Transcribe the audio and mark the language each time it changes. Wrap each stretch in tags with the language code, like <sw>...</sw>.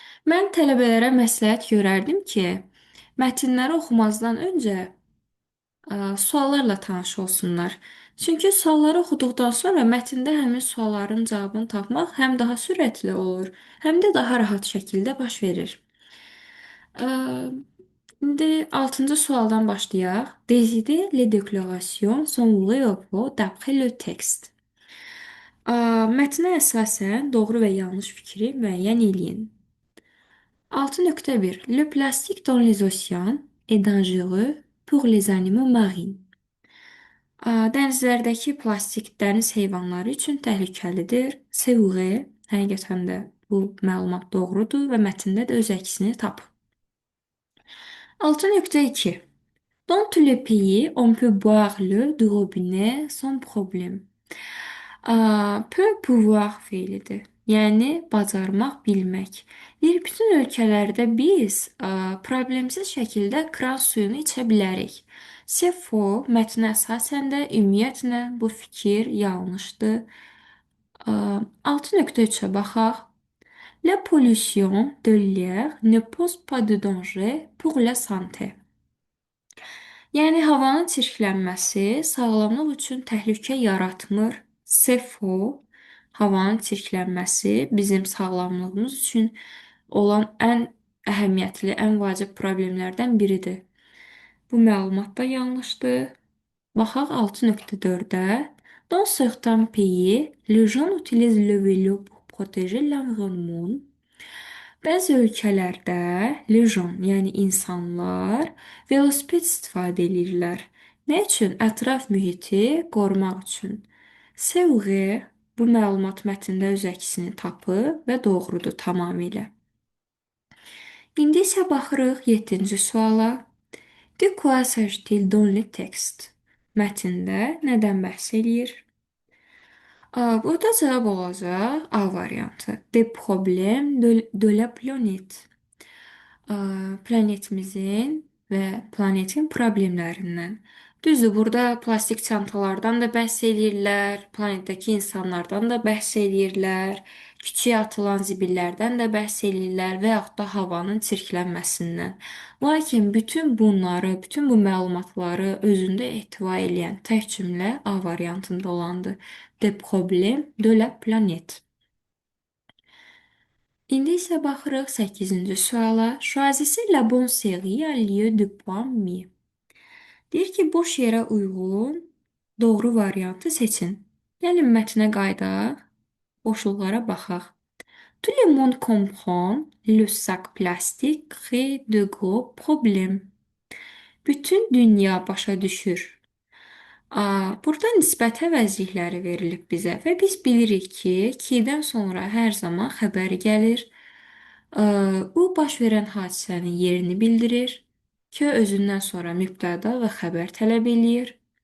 <az>Mən tələbələrə məsləhət görərdim ki, mətnləri oxumazdan öncə suallarla tanış olsunlar. Çünki sualları oxuduqdan sonra mətndə həmin sualların cavabını tapmaq həm daha sürətli olur, həm də daha rahat şəkildə baş verir. Ə, İndi 6-cı sualdan başlayaq.</az> <fr>Décidez les déclarations sont vraies ou faux d'après le texte.</fr> <az>Mətnə əsasən doğru və yanlış fikri müəyyən eləyin. 6.1.</az> <fr>Le plastique dans les océans est dangereux pour les animaux marins.</fr> <az>Dənizlərdəki plastik dəniz heyvanları üçün təhlükəlidir.</az> <fr>C'est vrai.</fr> <az>Həqiqətən də bu məlumat doğrudur və mətndə də öz əksini tapır. 6.2.</az> <fr>Dans tous les pays, on peut boire l'eau du robinet sans problème. Peut pouvoir</fr> <az>feilidir. Yəni bacarmaq, bilmək. Deyir, bütün ölkələrdə biz problemsiz şəkildə kran suyunu içə bilərik. Sefo mətnə əsasən də ümumiyyətlə bu fikir yanlışdır. 6.3-ə baxaq.</az> <fr>La pollution de l'air ne pose pas de danger pour la santé.</fr> <az>Yəni havanın çirklənməsi sağlamlıq üçün təhlükə yaratmır. Sefo, havanın çirklənməsi bizim sağlamlığımız üçün olan ən əhəmiyyətli, ən vacib problemlərdən biridir. Bu məlumat da yanlışdır. Baxaq 6.4-ə.</az> <fr>Dans certains pays, les gens utilisent le vélo pour protéger l'environnement.</fr> <az>Bəzi ölkələrdə lejon, yəni insanlar velosiped istifadə edirlər. Nə üçün? Ətraf mühiti qorumaq üçün.</az> <fr>C'est vrai,</fr> <az>bu məlumat mətndə öz əksini tapır və doğrudur tamamilə. İndi isə baxırıq 7-ci suala.</az> <fr>De quoi s'agit-il dans le texte?</fr> <az>Mətndə nədən bəhs eləyir? Burada cavab olacaq A variantı.</az> <fr>Des problèmes de la planète.</fr> <az>Planetimizin və planetin problemlərindən. Düzdür, burada plastik çantalardan da bəhs eləyirlər, planetdəki insanlardan da bəhs eləyirlər, kiçiyə atılan zibillərdən də bəhs eləyirlər və yaxud da havanın çirklənməsindən. Lakin bütün bunları, bütün bu məlumatları özündə ehtiva edən tək cümlə A variantında olandır.</az> <fr>Des problèmes de la planète.</fr> <az>İndi isə baxırıq 8-ci suala.</az> <fr>Choisissez la bonne série à lieu de point mi.</fr> <az>Deyir ki, boş yerə uyğun doğru variantı seçin. Gəlin mətnə qayıdaq, boşluqlara baxaq.</az> <fr>Tout le monde comprend le sac plastique crée de gros problèmes.</fr> <az>Bütün dünya başa düşür. Burada nisbət əvəzlikləri verilib bizə və biz bilirik ki, ki-dən sonra hər zaman xəbəri gəlir. Bu baş verən hadisənin yerini bildirir. K özündən sonra mübtəda və xəbər tələb eləyir.</az>